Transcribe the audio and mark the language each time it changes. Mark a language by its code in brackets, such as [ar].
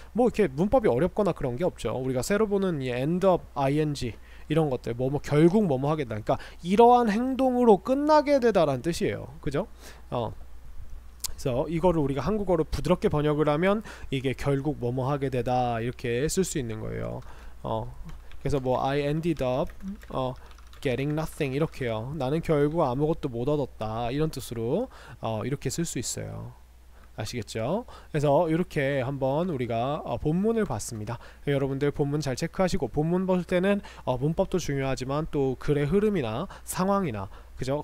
[ko] 뭐 이렇게 문법이 어렵거나 그런 게 없죠. 우리가 새로 보는 이 end up, ing 이런 것들, 결국 뭐뭐 하겠다, 그러니까 이러한 행동으로 끝나게 되다라는 뜻이에요. 그죠? 그래서 이거를 우리가 한국어로 부드럽게 번역을 하면 이게 결국 뭐뭐 하게 되다 이렇게 쓸 수 있는 거예요. 그래서 [en] I ended up getting nothing [ko] 이렇게요. 나는 결국 아무것도 못 얻었다, 이런 뜻으로 이렇게 쓸 수 있어요. 아시겠죠? 그래서 이렇게 한번 우리가 본문을 봤습니다. 여러분들 본문 잘 체크하시고, 본문 볼 때는 문법도 중요하지만 또 글의 흐름이나 상황이나, 그죠?